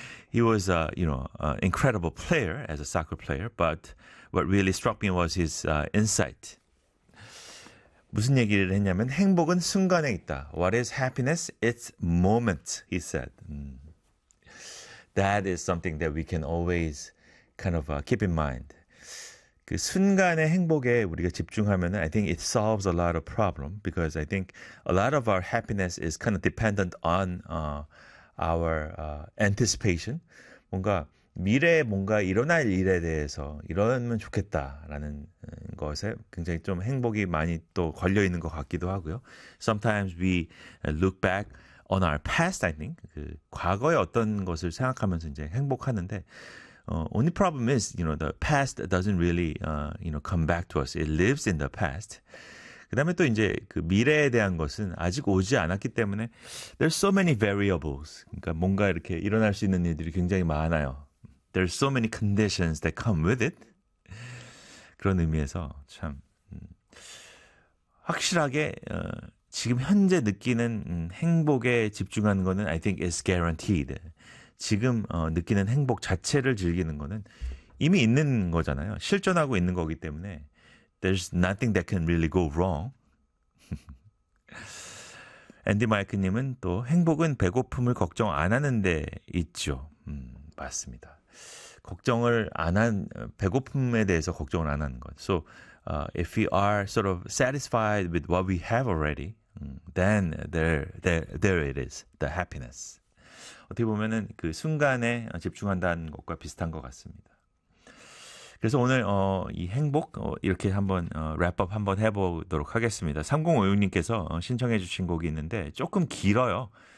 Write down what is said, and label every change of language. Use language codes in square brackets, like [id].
[en] He was a incredible player as a soccer player, but what really struck me was his insight. [ko] 무슨 얘기를 했냐면 행복은 순간에 있다. [en] What is happiness? It's moment, he said. That is something that we can always kind of keep in mind. [ko] 그 순간의 행복에 우리가 집중하면 [en] I think it solves a lot of problem because I think a lot of our happiness is kind of dependent on our anticipation. [ko] 뭔가 미래에 뭔가 일어날 일에 대해서 이러면 좋겠다라는 것에 굉장히 좀 행복이 많이 또 걸려 있는 것 같기도 하고요. [en] Sometimes we look back on our past, I think. [ko] 그 과거의 어떤 것을 생각하면서 이제 행복하는데 [en] only problem is, the past doesn't really, come back to us. It lives in the past. [ko] 그 다음에 또 이제 그 미래에 대한 것은 아직 오지 않았기 때문에 [en] there's so many variables. [ko] 그러니까 뭔가 이렇게 일어날 수 있는 일들이 굉장히 많아요. [en] There's so many conditions that come with it. [ko] 그런 의미에서 참 확실하게 지금 현재 느끼는 행복에 집중하는 거는 [en] I think is guaranteed. [ko] 지금 느끼는 행복 자체를 즐기는 거는 이미 있는 거잖아요. 실존하고 있는 거기 때문에 [en] There's nothing that can really go wrong. [ko] 앤디 마이크님은 또 행복은 배고픔을 걱정 안 하는 데 있죠. 맞습니다. 걱정을 안 한, 배고픔에 대해서 걱정을 안 하는 것. [en] So, if we are sort of satisfied with what we have already, then there it is, the happiness. [ko] 어떻게 보면은 그 순간에 집중한다는 것과 비슷한 것 같습니다. 그래서 오늘 이 행복 이렇게 한번 랩업 한번 해보도록 하겠습니다. 3056님께서 신청해 주신 곡이 있는데 조금 길어요.